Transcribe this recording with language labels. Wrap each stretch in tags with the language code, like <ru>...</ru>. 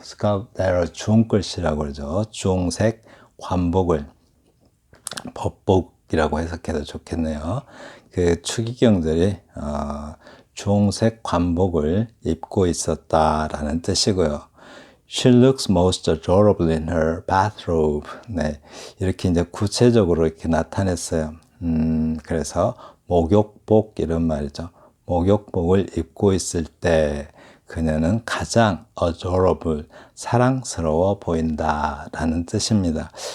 <ko>스칼렛 중글씨라고 그러죠. 중색 관복을 법복이라고 해석해도 좋겠네요. 그 추기경들이 중색 관복을 입고 있었다라는 뜻이고요.</ko> <en>She looks most adorable in her bathrobe.</en> <ko>네, 이렇게 이제 구체적으로 이렇게 나타냈어요. 그래서 목욕복 이런 말이죠. 목욕복을 입고 있을 때 그녀는 가장 adorable, 사랑스러워 보인다라는 뜻입니다.</ko>